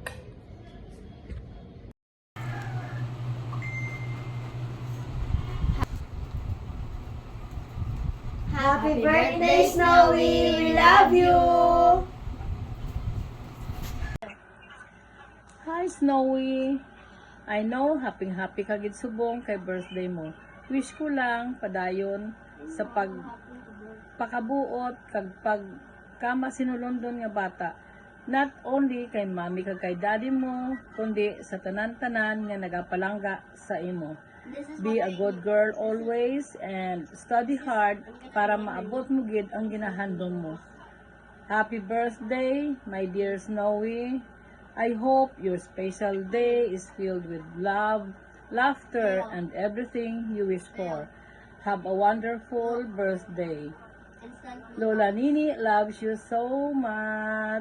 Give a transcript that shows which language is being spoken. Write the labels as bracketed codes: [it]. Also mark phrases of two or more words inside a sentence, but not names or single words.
[en] Happy birthday, Snowy. We love you. Hi, Snowy! I know, [hil] happy ka gid subong kay birthday mo. Wish ko lang, padayon, sa pakabuot, kag pagkama sinulundon nga bata. [en] Not only [hil] kay mami kag kay daddy mo, kundi sa tanan-tanan nga nagapalangga sa imo. [en] Be a good girl always and study hard [hil] para maabot mo gid ang ginahandom mo. [en] Happy birthday, my dear Snowy! I hope your special day is filled with love, laughter, and everything you wish for. Have a wonderful birthday. Lola Nini loves you so much.